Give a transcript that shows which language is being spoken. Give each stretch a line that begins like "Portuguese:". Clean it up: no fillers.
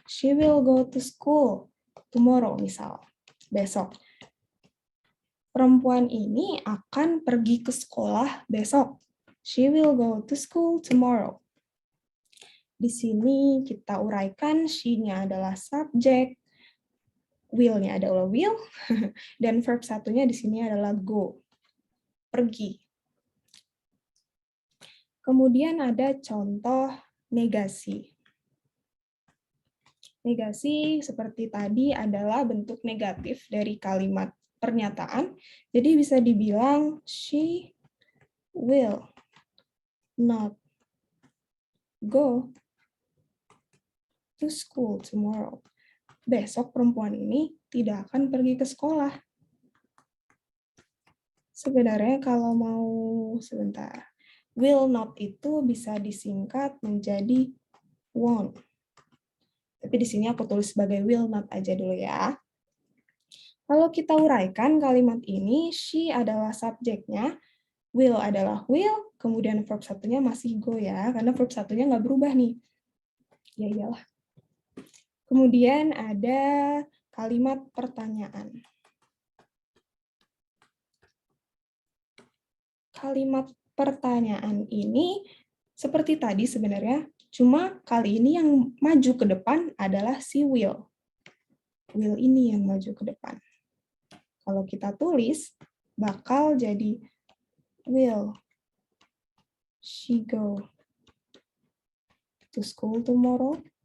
English: She will go to school tomorrow
Indonesian: misal. Besok. Perempuan ini akan pergi ke sekolah besok.
English: She will go to school tomorrow.
Indonesian: Di sini kita uraikan she-nya adalah subjek, will-nya adalah will, dan verb satunya di sini adalah go, pergi. Kemudian ada contoh negasi. Negasi seperti tadi adalah bentuk negatif dari kalimat pernyataan. Jadi bisa dibilang
English: she will not go to school tomorrow.
Indonesian: Besok perempuan ini tidak akan pergi ke sekolah. Sebenarnya kalau mau sebentar, will not itu bisa disingkat menjadi won't. Tapi di sini aku tulis sebagai will not aja dulu ya. Kalau kita uraikan kalimat ini, she adalah subjeknya, will adalah will, kemudian verb satunya masih go ya, karena verb satunya nggak berubah nih. Ya iyalah. Kemudian ada kalimat pertanyaan. Kalimat pertanyaan ini seperti tadi sebenarnya, cuma kali ini yang maju ke depan adalah si will. Will ini yang maju ke depan. Kalau kita tulis, bakal jadi
English: will she go to school tomorrow?